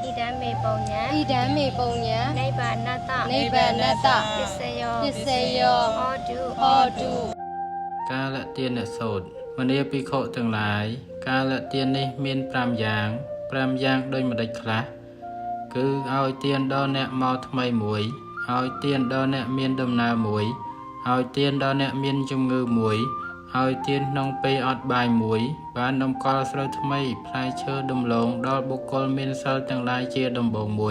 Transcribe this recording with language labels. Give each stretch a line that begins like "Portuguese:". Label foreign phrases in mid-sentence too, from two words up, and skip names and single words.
Pali: ဣဒံမေပုံညာ နိဗ္ဗာနတ နိဗ္ဗာနတ ပစ္စယော ပစ္စယော ဟောတု ហោតុ
Khmer: កាលទានសូត្រមនាភិក្ខុទាំងឡាយកាលទាននេះមាន5យ៉ាង5យ៉ាងដូចម្ដេចខ្លះគឺឲ្យទានដល់អ្នកមកថ្មីមួយឲ្យទានដល់អ្នកមានដំណើរមួយឲ្យទានដល់អ្នកមានជំងឺមួយឲ្យទានក្នុងពេលអត់បាយមួយបានដំកល់ស្រូវថ្មីផ្លែឈើដំឡូងដល់បុគ្គលមានសិលទាំងឡាយជាដំបូងមួយ